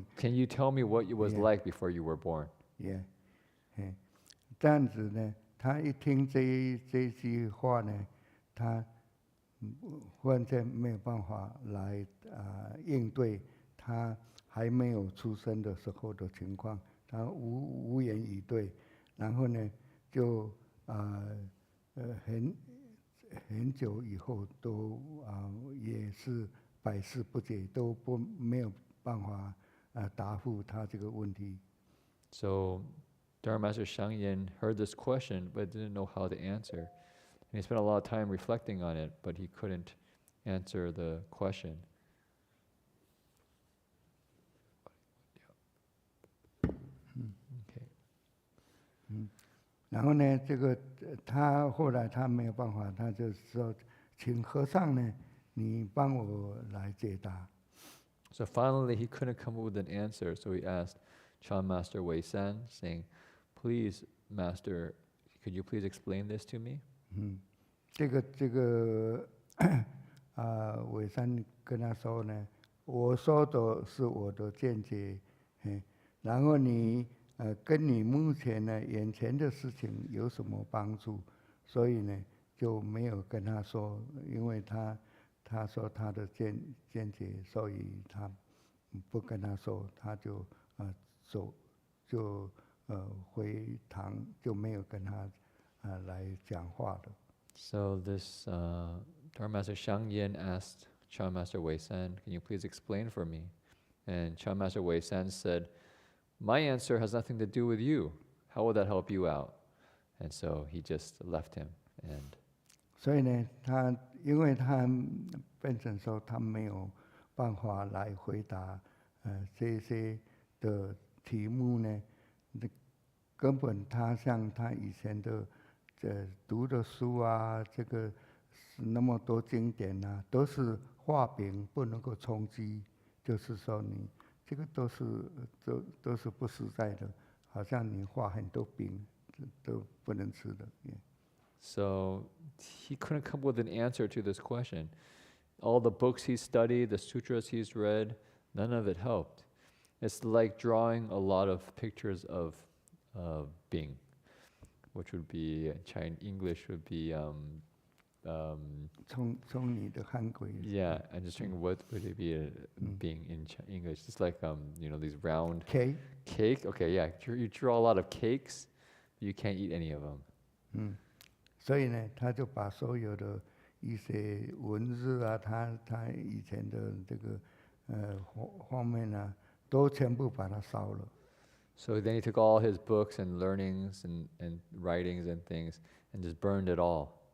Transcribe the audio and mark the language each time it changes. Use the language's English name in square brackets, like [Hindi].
[English] Can you tell me what it was Yeah. like before you were born? [Chinese] 也，这样子呢，他一听这句话呢，他忽然间没有办法来应对他还没有出生的时候的情况，他无言以对，然后呢，就很久以后都也是百思不解，都没有办法答复他这个问题。 [English] So Dharma Master Shangyin heard this question but didn't know how to answer. And he spent a lot of time reflecting on it, but he couldn't answer the question. Okay. [Chinese] 然后呢，这个他后来他没有办法，他就说，请和尚呢，你帮我来解答。 [English] So finally he couldn't come up with an answer, so he asked Chan Master Wei San, saying, "Please, Master, could you please explain this to me?" [Chinese] 这个伟山跟他说呢，我说的是我的见解，然后你跟你目前呢眼前的事情有什么帮助？所以呢就没有跟他说，因为他说他的见解，所以他不跟他说，他就走就回堂，就没有跟他来讲话的。 [English] So this Dharma Master Shangyin asked Chan Master Wei San, "Can you please explain for me?" And Chan Master Wei San said, "My answer has nothing to do with you. How will that help you out?" And so he just left him. And [Chinese] 所以呢，因为他变成说他没有办法来回答这些的题目呢，根本他像他以前的读的书啊，这个那么多经典啊，都是画饼不能够充饥，就是说你这个都是不实在的，好像你画很多饼都不能吃的。 [English] so he couldn't come up with an answer to this question. All the books he studied, the sutras he's read, none of it helped. It's like drawing a lot of pictures of Bing, which would be English would be [Chinese] 从你的汉鬼 [English] yeah. I'm just thinking what would it be Bing in English? It's like these round K cake. Okay, yeah. You draw a lot of cakes, but you can't eat any of them. [Chinese] 所以呢，他就把所有的一些文字啊，他以前的这个方面啊，都全部把它烧了。 [English] So then he took all his books and learnings and writings and things and just burned it all.